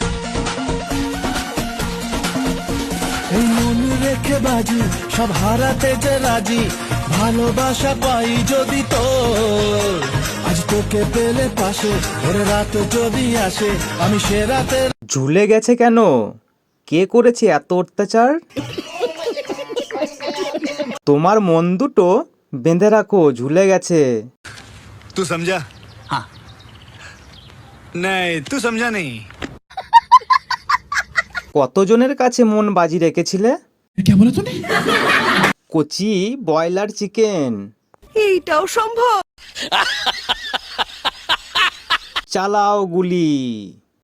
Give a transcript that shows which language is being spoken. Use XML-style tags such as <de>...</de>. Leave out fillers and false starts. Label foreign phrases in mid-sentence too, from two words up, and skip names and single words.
<bn>এই মন রেখে বাজি সব হারাতে যে রাজি, ভালোবাসা পাই যদি তো আজ তোকে পেলে পাশে ওরে রাত যদি আসে আমি সে রাতে। ঝুলে গেছে কেন? কে করেছে এত অত্যাচার? তোমার মন দুটো বেঁধে রাখো, ঝুলে গেছে।</bn> <hi>तू समझा? हाँ। नहीं, तू समझा नहीं।</hi> <bn>কতজনের কাছে মন বাজি রেখেছিলে?</bn> <hi>क्या बोला तूने?</hi> <bn>কচি</bn> <en>broiler chicken.</en> <bn>এইটাও সম্ভব? চালাও গুলি।</bn>